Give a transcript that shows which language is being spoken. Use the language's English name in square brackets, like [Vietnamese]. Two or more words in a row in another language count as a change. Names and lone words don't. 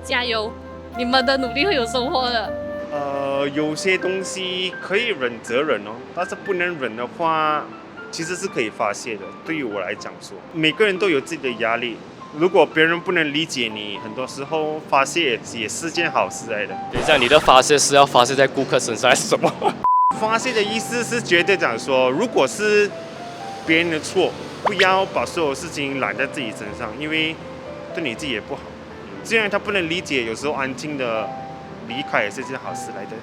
[Chinese] 加油，你們的努力會有收穫的。有些東西可以忍則忍哦，但是不能忍的話，其實是可以發洩的。對於我來講說，每個人都有自己的壓力。如果別人不能理解你，很多時候發洩也是件好事來的。等一下，你的發洩是要發洩在顧客身上還是什麼？發洩的意思是絕對講說，如果是別人的錯，不要把所有事情攬在自己身上，因為對你自己也不好。既然他不能理解，有時候安靜的离开也是件好事来的。